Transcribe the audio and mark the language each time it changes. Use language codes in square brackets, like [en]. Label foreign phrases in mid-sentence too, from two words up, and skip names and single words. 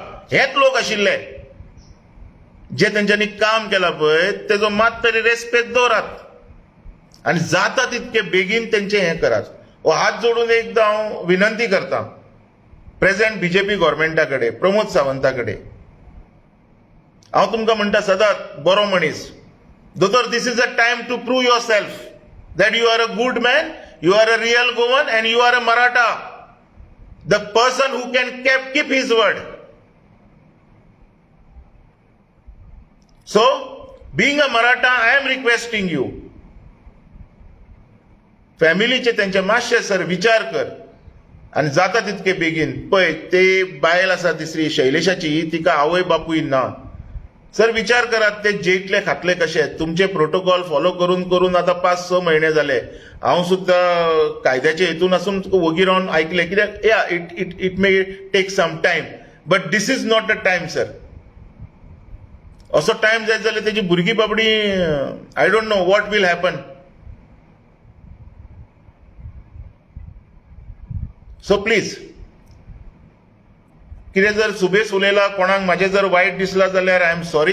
[kok] हेच लोक आशिल्ले जे तेंच्यांनी काम केलां पळय, तेजो मात तरी रेस्पेक्ट दवरात. आणि जाता तितके बेगीन त्यांचे हे करात. हात जोडून एकदा हांव विनंती करता प्रेझेंट बीजेपी गव्हर्नमेंटाकडे, प्रमोद सावंताकडे. हांव तुमकां म्हणटा सदांच बरो मनीस, दोतोर, [en] This is a time to prove yourself that you are a good man, you are a real Goan and you are a Maratha. The person who can keep his word. So being a Maratha, I am requesting you, [kok] फॅमिलीचे त्यांचे मातशे सर विचार कर. आणि जाता तितके बेगीन. पळय ते बायल आसा तिसरी शैलेशाची, तिका आवय बापूय ना. सर विचार करात, ते जेयतले खातले कशे. तुमचे [en] protocol follow [kok] करून करून आता 5-6 महिने झाले. हांव सुद्धा कायद्याचे हेतून आसून वगी रावन ऐकले. कित्याक या [en] it may take some time, But this is not a time sir. [kok] असो टायम जायत जाल्यार तेजी भुरगीं बाबडी, [en] I don't know what will happen. so please, [kok] कितें जर सुबेस उलयलां, कोणाक म्हाजें जर वायट दिसलां जाल्यार [en] I am sorry.